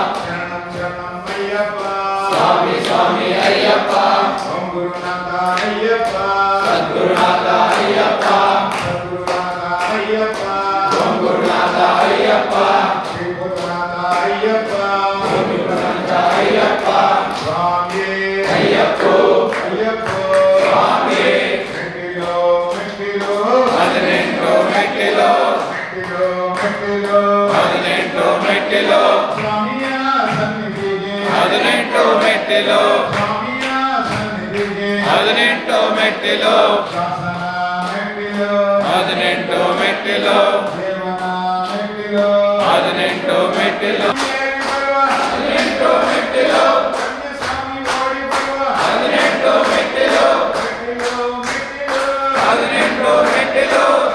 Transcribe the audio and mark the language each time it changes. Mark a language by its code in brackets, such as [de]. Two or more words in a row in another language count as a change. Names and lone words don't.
[ta] சுவாமி ஐயப்பா குருநாத ஐயப்பா சத்குருநாத ஐயப்பா குருநாத ஐயப்பா ஸ்ரீ குருநாத ஐயப்பா சுவாமி ஐயப்போ சுவாமி [kn] ಮೆಟ್ಟಿಲು ಸ್ವಾಮಿಯ ಸನ್ನಿಧಿಗೆ 18 ಮೆಟ್ಟಿಲು ಶಾಸನ ಮೆಟ್ಟಿಲು 18 ಮೆಟ್ಟಿಲು ದೇವನ ಮೆಟ್ಟಿಲು 18 ಮೆಟ್ಟಿಲು 18 ಮೆಟ್ಟಿಲು ಸ್ವಾಮಿ ಓಡಿ ಬರುವ 18 ಮೆಟ್ಟಿಲು 18 ಮೆಟ್ಟಿಲು